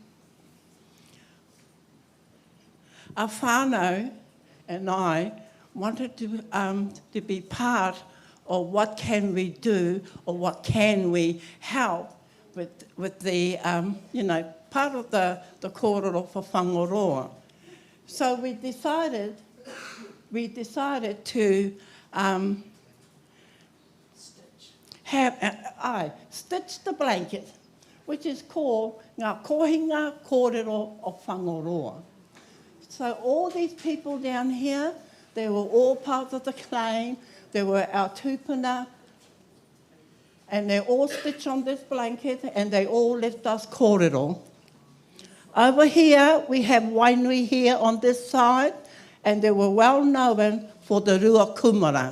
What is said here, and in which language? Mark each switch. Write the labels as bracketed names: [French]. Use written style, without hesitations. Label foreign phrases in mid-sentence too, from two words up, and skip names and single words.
[English] whānau and I wanted to be part of what can we do or what can we help with the, part of the kōrero for Whangaroa. So we decided to stitch the blanket, which is called [Māori] ngā kohinga kōrero [English] of Whangaroa. So all these people down here, they were all part of the claim. They were our tūpuna, and they all stitched on this blanket, and they all left us kōrero. Over here, we have Wainui here on this side, and they were well known for the [Māori] rua kumara.